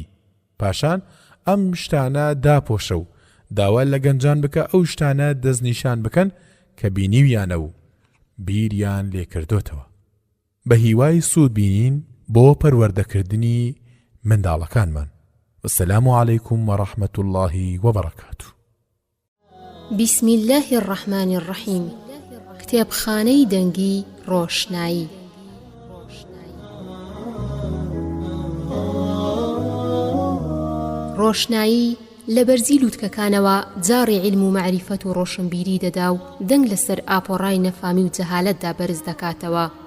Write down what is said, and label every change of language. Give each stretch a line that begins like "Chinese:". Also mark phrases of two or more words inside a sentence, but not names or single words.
Central Kurdish: پاشان ئەم شتانە داپۆشە و داوا لە گەنجان بکە ئەو شتانە دەستنیشان بکەن کە بینیویانە و بیریان لێکردوتەوە بە هیوای سوود بینین بۆ پەروەردەکردنی منداڵەکانمان.
Arabic: والسلام علیکم ورحمة الله وبركاته. بسم الله الرحمن الرحيم.
Central Kurdish: کتێبخانەی دەنگی ڕۆشنایی. ڕۆشنایی لە بەرزی لووتکەکانەوە جاڕی علم و معریفەت و ڕۆشنبیری دەدا و دەنگ لەسەر ئاپۆڕای نەفامی و جەهالەتدا بەرز دەکاتەوە.